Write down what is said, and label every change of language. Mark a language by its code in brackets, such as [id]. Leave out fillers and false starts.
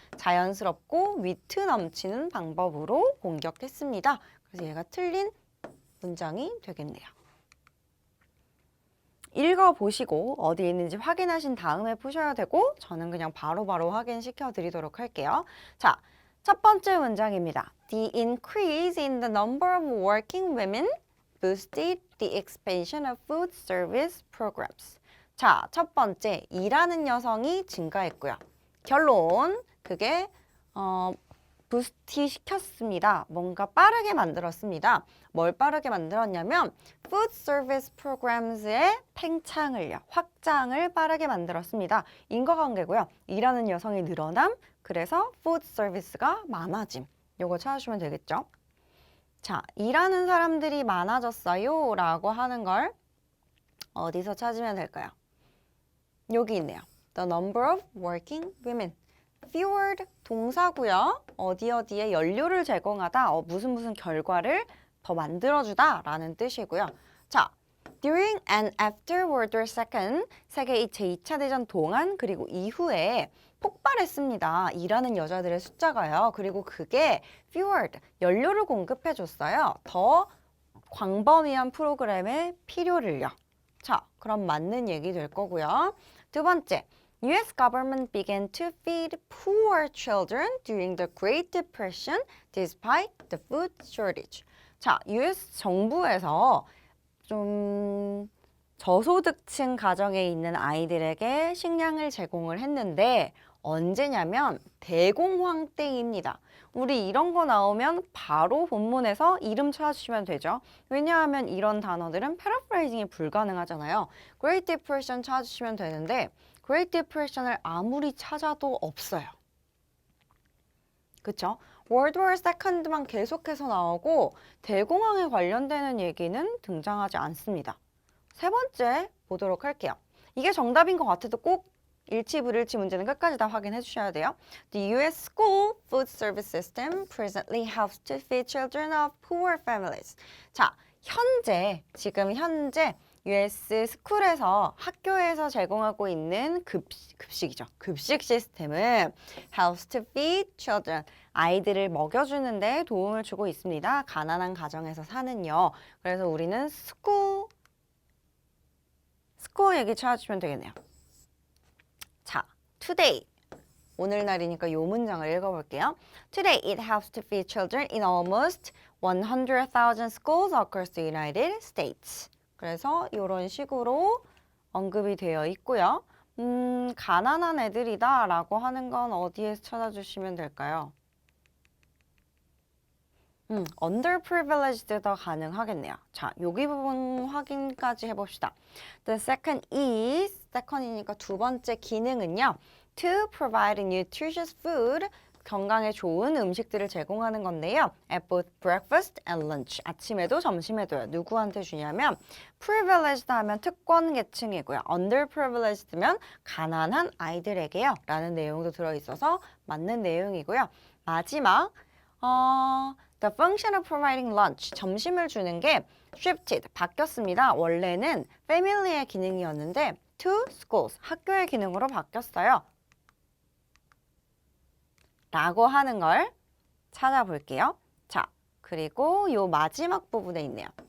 [ko] 자연스럽고 위트 넘치는 방법으로 공격했습니다. 그래서 얘가 틀린 문장이 되겠네요. 읽어보시고 어디에 있는지 확인하신 다음에 푸셔야 되고 저는 그냥 바로바로 확인시켜 드리도록 할게요. 자, 첫 번째 문장입니다. [en] The increase in the number of working women boosted the expansion of food service programs. [ko] 자, 첫 번째, 일하는 여성이 증가했고요. 결론, 그게 부스트 시켰습니다. 뭔가 빠르게 만들었습니다. 뭘 빠르게 만들었냐면 Food Service Programs의 팽창을요. 확장을 빠르게 만들었습니다. 인과관계고요. 일하는 여성이 늘어남, 그래서 Food Service가 많아짐. 요거 찾아주시면 되겠죠. 자, 일하는 사람들이 많아졌어요 라고 하는 걸 어디서 찾으면 될까요? 여기 있네요. [en] The number of working women. [ko] fueled 동사고요. 어디에 연료를 제공하다, 무슨 결과를 더 만들어주다 라는 뜻이고요. 자, [en] during and after World War II, [ko] 세계 제2차 대전 동안 그리고 이후에 폭발했습니다. 일하는 여자들의 숫자가요. 그리고 그게 fueled, 연료를 공급해줬어요. 더 광범위한 프로그램의 필요를요. 자, 그럼 맞는 얘기 될 거고요. [en] 두 번째, US government began to feed poor children during the Great Depression despite the food shortage. [ko] 자, US 정부에서 좀 저소득층 가정에 있는 아이들에게 식량을 제공을 했는데 언제냐면 대공황 때입니다. 우리 이런 거 나오면 바로 본문에서 이름 찾아주시면 되죠. 왜냐하면 이런 단어들은 패러프레이징이 불가능하잖아요. Great Depression 찾아주시면 되는데 Great Depression을 아무리 찾아도 없어요. 그쵸? World War II만 계속해서 나오고 대공황에 관련되는 얘기는 등장하지 않습니다. 세 번째 보도록 할게요. 이게 정답인 것 같아도 꼭 일치 불일치 문제는 끝까지 다 확인해 주셔야 돼요. [en] The US school food service system presently helps to feed children of poor families. [ko] 자, 지금 현재 US 스쿨에서 학교에서 제공하고 있는 급식이죠. 급식 시스템은 [en] helps to feed children. [ko] 아이들을 먹여주는데 도움을 주고 있습니다. 가난한 가정에서 사는요. 그래서 우리는 스쿨 얘기 찾아주시면 되겠네요. 자, today. 오늘날이니까 요 문장을 읽어볼게요. [en] Today it helps to feed children in almost 100,000 schools across the United States. [ko] 그래서 이런 식으로 언급이 되어 있고요. 가난한 애들이다 라고 하는 건 어디에서 찾아주시면 될까요? underprivileged도 가능하겠네요. 자, 여기 부분 확인까지 해봅시다. [en] The second is, second이니까 [ko] 두 번째 기능은요. [en] To provide nutritious food, [ko] 건강에 좋은 음식들을 제공하는 건데요. [en] At both breakfast and lunch, [ko] 아침에도 점심에도요. 누구한테 주냐면 privileged 하면 특권 계층이고요. underprivileged면 가난한 아이들에게요. 라는 내용도 들어있어서 맞는 내용이고요. [en] 마지막 The function of providing lunch, [ko] 점심을 주는 게 [en] shifted, [ko] 바뀌었습니다. 원래는 family의 기능이었는데 [en] to schools, [ko] 학교의 기능으로 바뀌었어요. 라고 하는 걸 찾아볼게요. 자, 그리고 요 마지막 부분에 있네요.